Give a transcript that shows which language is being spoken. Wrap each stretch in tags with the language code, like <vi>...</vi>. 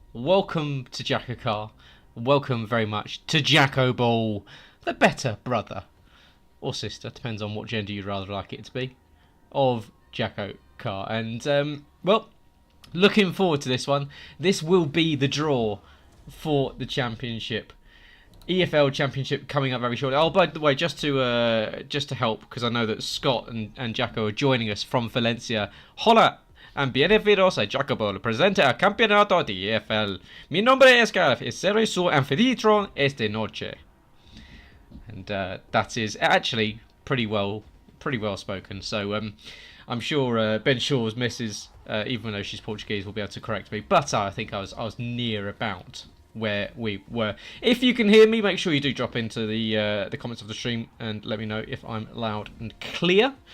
<en>Welcome to JACKOCAR. Welcome very much to Jackoball, the better brother or sister, depends on what gender you'd rather like it to be, of JACKOCAR. And, well, looking forward to this one. This will be the draw for the championship. EFL Championship coming up very shortly. Oh, by the way, just to help, because I know that Scott and Jacko are joining us from Valencia.</en> <es>Hola and bienvenidos a Jackoball, presente al campeonato de EFL. Mi nombre es Gareth y seré su anfitrión esta noche.</es> <en>And that is actually pretty well spoken. So I'm sure Ben Shaw's missus, even though she's Portuguese, will be able to correct me. But I think I was near about where we were. If you can hear me, make sure you do drop into the comments of the stream and let me know if I'm loud and clear.</en>